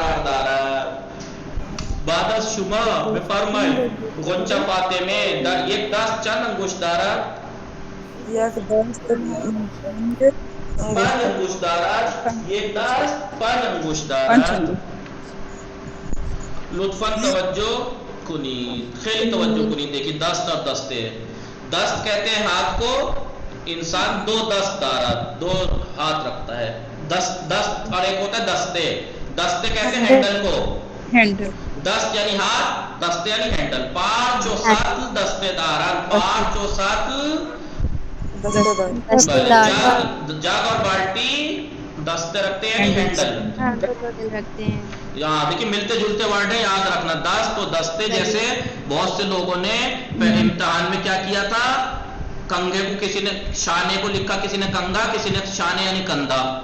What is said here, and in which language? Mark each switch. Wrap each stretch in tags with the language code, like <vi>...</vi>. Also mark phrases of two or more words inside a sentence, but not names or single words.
<fa>دارد بعد از شما بفرمایید غنچه فاطمه در یک دست چند انگشت دارد یک دست 5 انگشت دارد یک دست 5 انگشت دارد لطفاً توجه کنید خیلی توجه کنید دیکھیں دست</fa> <ur>اور دستے دست کہتے ہیں ہاتھ کو</ur> <fa>انسان دو دست دارد</fa> <ur>دو ہاتھ رکھتا ہے دست اور ایک ہوتا ہے دستے دستے کہتے ہیں ہینڈل کو دست یعنی ہاتھ دستے یعنی ہینڈل</ur> <fa>5 و 7 دستے دارد</fa> <ur>5 و 7 جاگ اور بالٹی دستے رکھتے ہیں یعنی ہینڈل رکھتے ہیں یہاں دیکھیں ملتے جلتے ورڈ ہیں یاد رکھنا دست و دستے جیسے بہت سے لوگوں نے امتحان میں کیا کیا تھا کنگے کو کسی نے شانے کو لکھا کسی نے کنگا کسی نے شانے یعنی کندھا</ur>